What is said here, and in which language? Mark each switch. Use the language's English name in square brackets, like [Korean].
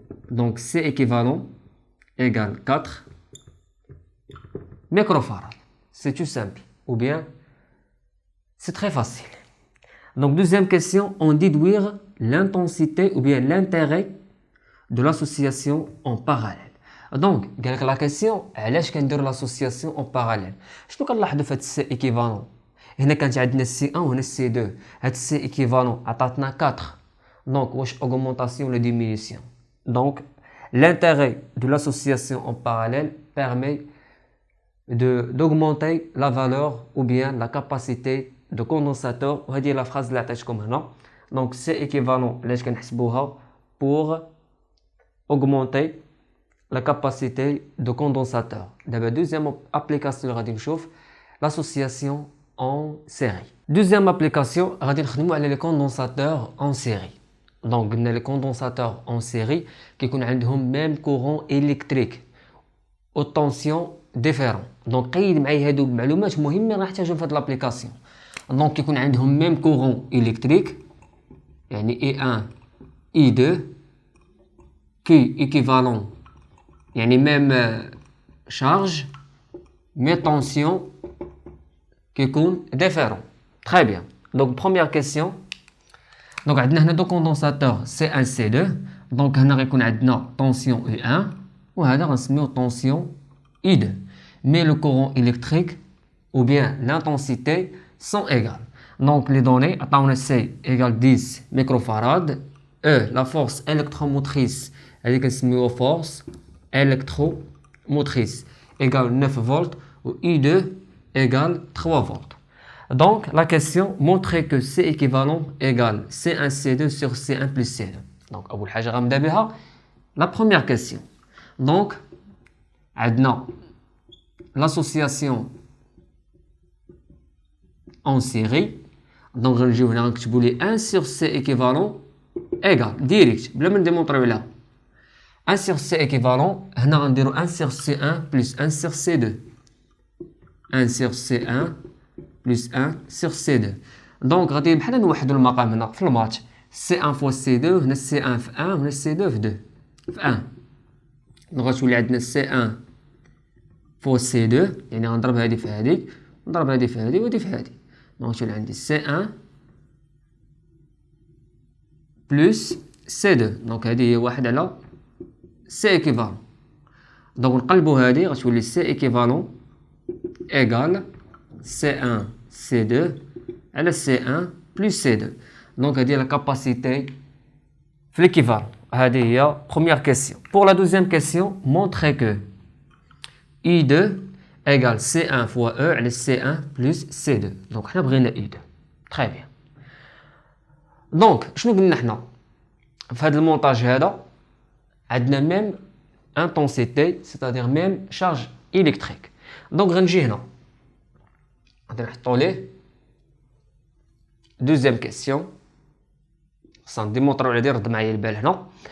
[French] Donc, C équivalent égale 4 microfarads. C'est tout simple. Ou bien, c'est très facile. Donc, deuxième question, on déduire l'intensité ou bien l'intérêt de l'association en parallèle. Donc, la question, [Arabic] علاش كنديروا [French] l'association en parallèle. [Arabic] شنو كنلاحظوا في هاد السي ايكيفالون؟ هنا كانت عندنا سي 1 وهنا سي 2. هاد السي ايكيفالون عطاتنا 4. دونك واش [French] augmentation ولا diminution. Donc, l'intérêt de l'association en parallèle permet d'augmenter la valeur ou bien la capacité de condensateur. [Arabic] وهذه la phrase اللي عطيتكم هنا. [French] Donc, c'est équivalent [Arabic] علاش كنحسبوها [French] pour augmenter la capacité de condensateur. D'abord, deuxième application, l'association en série. Deuxième application, [Arabic] غادي نخدموا على [French] les condensateurs en série. Donc قلنا les condensateurs en série [Arabic] كيكون عندهم [French] même courant électrique aux tensions différentes. [Arabic] Donc قيد معايا هادو المعلومات مهمة راح نحتاجهم في هاد [French] l'application. Donc [Arabic] كيكون عندهم [French] même courant électrique يعني E1 E2 Q équivalent يعني même charge mais tension كيكون différent. Très bien. Donc première question. [Arabic] Donc عندنا هنا دو كوندونساتور C1 C2. Donc هنا غيكون عندنا [French] tension E1 [Arabic] وهذا غنسميوه tension E2. [French] Mais le courant électrique ou bien l'intensité sont égales. Donc les données, [Arabic] عطاونا [French] C égale 10 microfarad. E, la force électromotrice, elle est force électromotrice égale 9 volts ou I2 égale 3 volts. Donc la question montrer que C équivalent égale C1 C2 sur C1 plus C2. [Arabic] Donc أول حاجة غنبدا بها [French] la première question. Donc عندنا l'association en série. Donc [Arabic] غنجيو هنا غنكتبوا لي [French] 1 sur C équivalent égal direct [Arabic] بلا ما نديمونطريو عليها [French] 1 sur C équivalent. هنا غنديرو 1 sur C1 plus 1 sur C2 1 sur C1 plus 1 sur C2. [Arabic] Donc غادي بحال نوحدو المقام هنا في الماتش C1 fois C2 هنا C1 في 1 وهنا C2 في 2 في 1. دونك غتولي عندنا [French] C1 fois C2 [Arabic] يعني غنضرب هادي في هادي نضرب هادي في هادي وهادي في هادي. دونك غتولي عندي C1 plus C2. دونك هادي هي واحد على C équivalent. دونك نقلبو هادي غتولي [French] C équivalent égal C1 C2 [Arabic] على C1 plus C2. [French] Donc هذه la capacité في l'équivalent. [Arabic] هذه هي première question. [French] Pour la deuxième question, montrer que I2 égale C1 fois E على C1 plus C2. Donc [Arabic] حنا بغينا I2. [French] Très bien. Donc [Arabic] شنو قلنا حنا في هذا المونتاج هذا عندنا [French] même intensité c'est-à-dire même charge électrique. [Arabic] Donc غنجي هنا غادي نحطو ليه دوزيام كيسيون خاصنا نديمونطريو على رد معايا البال هنا.